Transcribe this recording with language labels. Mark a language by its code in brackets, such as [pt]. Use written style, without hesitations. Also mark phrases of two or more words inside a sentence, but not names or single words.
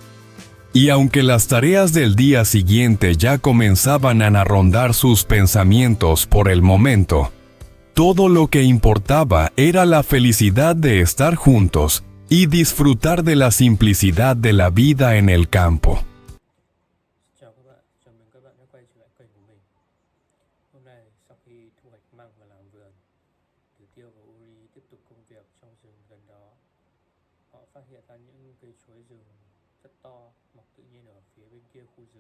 [es] Y aunque las tareas del día siguiente ya comenzaban a rondar sus pensamientos por el momento, todo lo que importaba era la felicidad de estar juntos y disfrutar de la simplicidad de la vida en el campo. [vi] Chào các bạn, chào mừng các bạn đã quay trở lại kênh của mình. Hôm nay, sau khi thu hoạch măng và làm vườn, Tiểu Tiêu và Uri tiếp tục phát hiện ra những cây chuối rừng rất to mọc tự nhiên ở phía bên kia khu rừng.